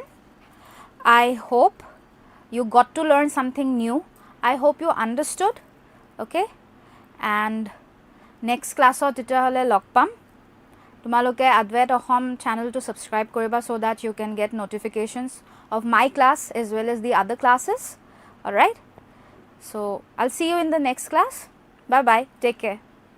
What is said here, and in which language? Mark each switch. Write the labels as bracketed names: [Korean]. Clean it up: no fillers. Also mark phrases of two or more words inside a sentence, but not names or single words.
[English] I hope you got to learn something new. I hope you understood. Okay? And next class [Assamese] তেতিয়াহ'লে লগ পাম। [English] তোমালোকে Advait Axom channel to subscribe কৰিবা so that you can get notifications of my class as well as the other classes. Alright? So I'll see you in the next class. Bye bye. Take care.